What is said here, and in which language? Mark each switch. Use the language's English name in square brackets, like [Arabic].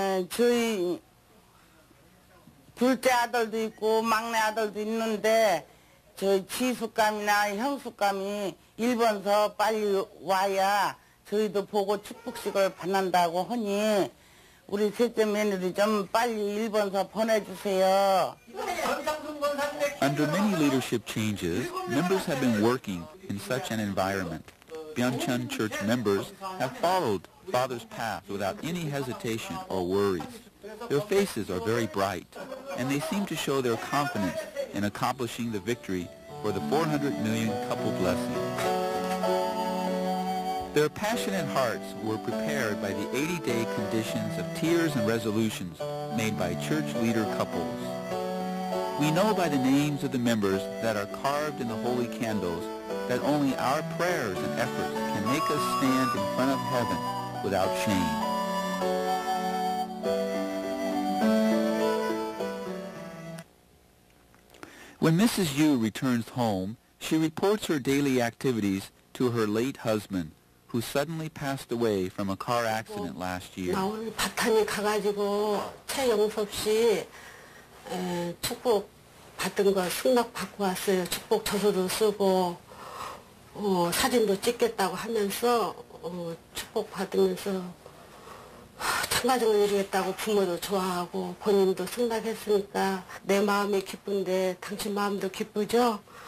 [Korean] 저희 둘째 아들도 있고 막내 아들도 있는데 저희 지숙감이나 형숙감이 일본서 빨리 와야 저희도 보고 축복식을 받는다고 하니 우리 셋째 며느리 좀 빨리 일본서 보내주세요. [English] Under many leadership changes, members have been working in such an environment. Byungchun Church members have followed Father's path without any hesitation or worries. Their faces are very bright, and they seem to show their confidence in accomplishing the victory for the 400 million couple blessing. Their passionate hearts were prepared by the 80-day conditions of tears and resolutions made by church leader couples. We know by the names of the members that are carved in the holy candles that only our prayers and efforts can make us stand in front of heaven without shame. When Mrs. Yu returns home, she reports her daily activities to her late husband, who suddenly passed away from a car accident last year. [Korean] 오늘 바탄이 가가지고 최영섭 씨 축복 받은 거 승낙 받고 왔어요. 축복 저서도 쓰고 사진도 찍겠다고 하면서 축복 받으면서 참가정을 이루겠다고 부모도 좋아하고 본인도 승낙했으니까 내 마음이 기쁜데 당신 마음도 기쁘죠?